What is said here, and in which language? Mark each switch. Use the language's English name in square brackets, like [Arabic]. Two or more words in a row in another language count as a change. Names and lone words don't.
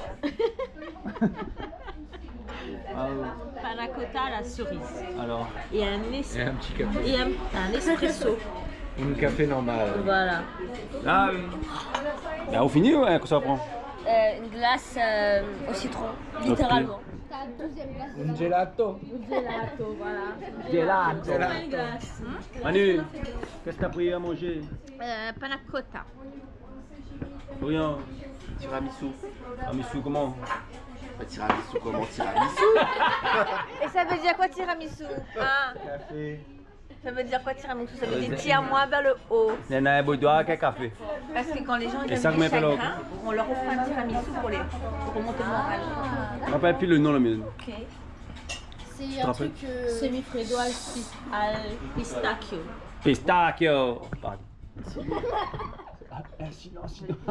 [French] Ah oui. Panna cotta à la cerise. Alors? Et un petit café. Et un espresso. Un café normal. Voilà. Ah oui. Ben on finit ouais, que ça prend? Une glace au citron, littéralement. Un gelato. Gelato, voilà. Gelato. Une glace. Manu, qu'est-ce que t'as pris à manger? Panna cotta. Rien. Tiramisu. Tiramisu comment? Tiramisu comment? Tiramisu. Et ça veut dire quoi tiramisu hein? Café. Ça veut dire quoi tiramisu? Ça veut dire tire-moi vers le haut. Il y en a un boudoir avec un café. Parce que quand les gens Et ils ça ont que des m'appelle chagrins, on leur offre un tiramisu pour remonter le moral. Je me rappelle plus le nom la mienne. Ok. te C'est un rappelles truc [Italian] semi-freddo al pistachio. [French] Pistachio. Pardon. Silence.